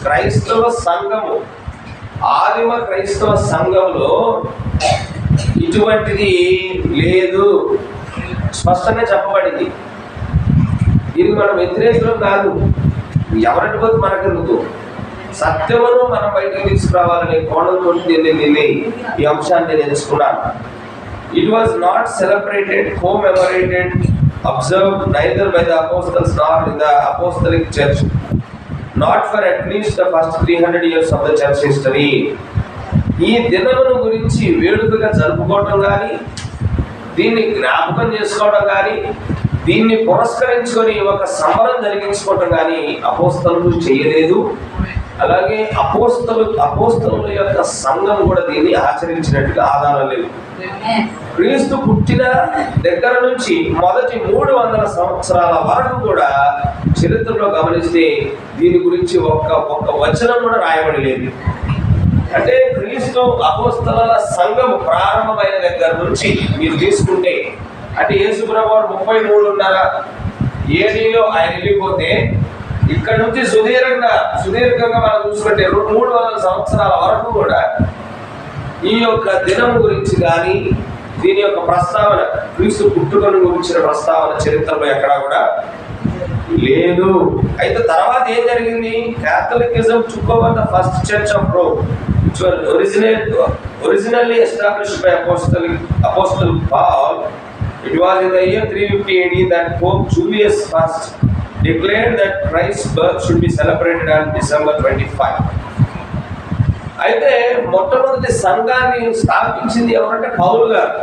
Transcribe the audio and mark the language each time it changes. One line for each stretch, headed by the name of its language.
Telugu: క్రైస్తవ సంఘము, ఆదిమ క్రైస్తవ సంఘంలో ఇటువంటిది లేదు, స్పష్టంగా చెప్పబడింది. దీనికి మనం వ్యతిరేకులు కాదు, ఎవరంటి పోతే మనకెందుకు, సత్యమును మనం బయటకు తీసుకురావాలనే కోణంతో దీన్ని ఈ అంశాన్ని నేను ఎంచుకున్నాను.
English: It was not celebrated, commemorated, observed neither by the apostles nor in the apostolic church, not for at least the first 300 years of the church history.
Telugu: ఈ దినమును గురించి వేడుకగా జరుపుకోవడం కానీ, దీన్ని జ్ఞాపకం చేసుకోవడం కానీ, దీన్ని పురస్కరించుకొని ఒక సంబరం జరిగించుకోవటం కానీ అపోస్తలులు చేయలేదు. అలాగే అపోస్తలుల యొక్క సంఘం కూడా దీన్ని ఆచరించినట్టుగా ఆధారం లేదు. క్రీస్తు పుట్టిన దగ్గర నుంచి మొదటి 300 సంవత్సరాల వరకు కూడా చరిత్రలో గమనిస్తే దీని గురించి ఒక్క వచనం కూడా రాయబడి లేదు. అంటే క్రీస్తు అపోస్తలుల సంఘం ప్రారంభమైన దగ్గర నుంచి మీరు తీసుకుంటే, అంటే యేసుప్రభువు 33.5 ఏడీలో ఆయన వెళ్ళిపోతే, ఇక్కడ నుంచి సుదీర్ఘంగా మనం చూసుకుంటే 300 సంవత్సరాల వరకు కూడా ఈ యొక్క దినం గురించి కానీ, దీని యొక్క ప్రస్తావన, క్రీస్తు పుట్టుకను గురించిన ప్రస్తావన చరిత్రలో ఎక్కడా కూడా లేదు. అయితే తర్వాత ఏం జరిగింది?
English: Catholicism took over the first church of Rome, which was originally established by Apostle Paul. It was in the year 350 AD that Pope Julius I declared that Christ's birth should be celebrated on December 25.
Telugu: అయితే మొట్టమొదటి సంఘాన్ని స్థాపించింది ఎవరంటే పౌలు గారు.